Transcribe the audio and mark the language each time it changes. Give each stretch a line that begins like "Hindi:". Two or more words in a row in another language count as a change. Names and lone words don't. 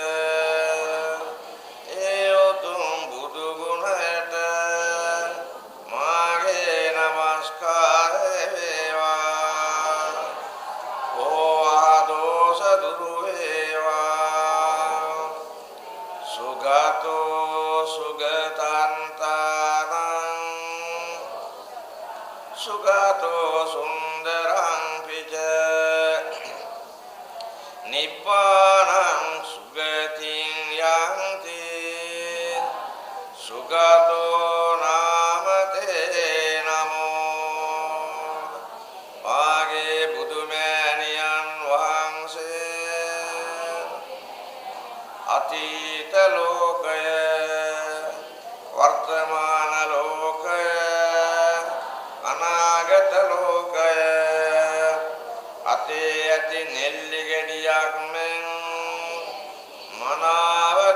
Sinhala: ඒ උතුම් බුදු ගුණයට මාගේ නමස්කාරය වේවා. ඕවා දෝෂ දුරු වේවා.
Pali: සුගතෝ සුගතන්තානං සුගතෝ සුන්දරං පිච නිබ්බානං සුගතින් යන්ති සුගතෝ නාමතේ නමෝ.
Sinhala: මාගේ බුදුමෑණියන් වහන්සේ අතීත ලෝකය වර්තමාන ලෝකය අනාගත ලෝකය අතේ ඇති නෙල්ලි ගෙඩියක් මෙන් මනා